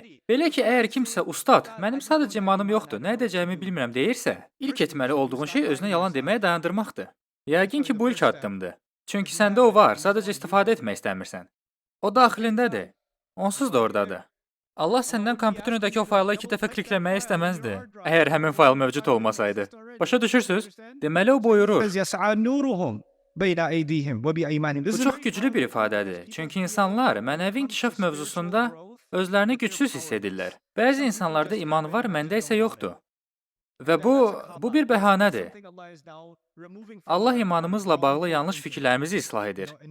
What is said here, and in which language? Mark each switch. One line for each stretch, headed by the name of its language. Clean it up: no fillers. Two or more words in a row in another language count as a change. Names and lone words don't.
Azerbaijani: Belə ki, əgər kimsə ustad, mənim sadəcə imanım yoxdur, nə edəcəyimi bilmirəm deyirsə, ilk etməli olduğun şey özünə yalan deməyə dayandırmaqdır. Yəqin ki, bu ilk addımdır. Çünki səndə o var, sadəcə istifadə etmək istəmirsən. O daxilindədir. Onsuz da oradadır. Allah səndən kompüterindəki o fayla 2 dəfə klikləməyi istəməzdi, əgər həmin fayl mövcud olmasaydı. Başa düşürsüz? Deməli o buyurur.
Arabic: يسعى نورهم بين أيديهم وبأيمانهم.
Azerbaijani: Bu çox güclü bir ifadədir. Çünki insanlar mənəvi inkişaf mövzusunda özlərini gücsüz hiss edirlər. Bəzi insanlarda iman var, məndə isə yoxdur. Və bu bir bəhanədir. Allah imanımızla bağlı yanlış fikirlərimizi islah edir.